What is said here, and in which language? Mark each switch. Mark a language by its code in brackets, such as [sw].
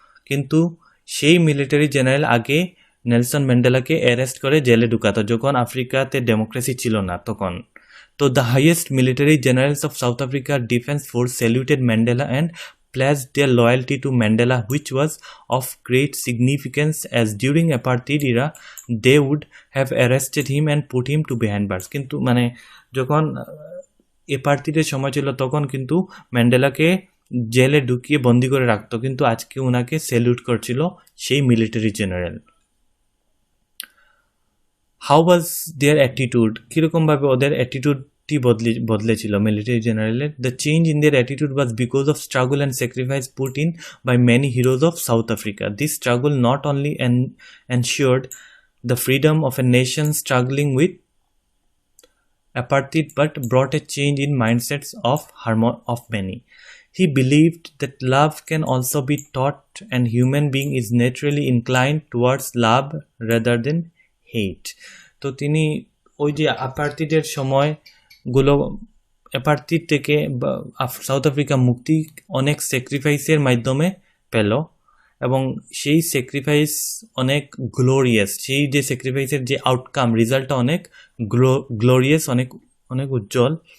[bn] কিন্তু সেই military general আগে নেলসন ম্যান্ডেলাকে অ্যারেস্ট করে জেলে ঢুকাতো যখন আফ্রিকাতে ডেমোক্রেসি ছিল না তখন। [en] তো the highest military generals of South Africa defence force saluted Mandela and pledged their loyalty to Mandela, which was of great significance as during apartheid era they would have arrested him and put him to behind bars. [bn] কিন্তু মানে যখন এপার্থিদের সময় ছিল তখন কিন্তু ম্যান্ডেলাকে জেলে ঢুকিয়ে বন্দি করে রাখতো, কিন্তু আজকে ওনাকে স্যালুট করছিল সেই military general. [en] how was their attitude, [bn] কীরকমভাবে ওদের অ্যাটিটিউডটি বদলেছিল মিলিটারি জেনারেলের? [en] The change in their attitude was because of struggle and sacrifice put in by many heroes of South Africa. This struggle not only ensured the freedom of a nation struggling with apartheid but brought a change in mindsets of many. He believed that love can also be taught and human being is naturally inclined towards love rather than hate. [bn] তো তিনি ওই যে অ্যাপার্থিডের সময়গুলো অ্যাপার্থিড থেকে south Africa মুক্তি অনেক স্যাক্রিফাইসের মাধ্যমে পেল এবং সেই স্যাক্রিফাইস অনেক গ্লোরিয়াস, সেই যে স্যাক্রিফাইসের যে আউটকাম রেজাল্টটা অনেক গ্লোরিয়াস, অনেক অনেক উজ্জ্বল।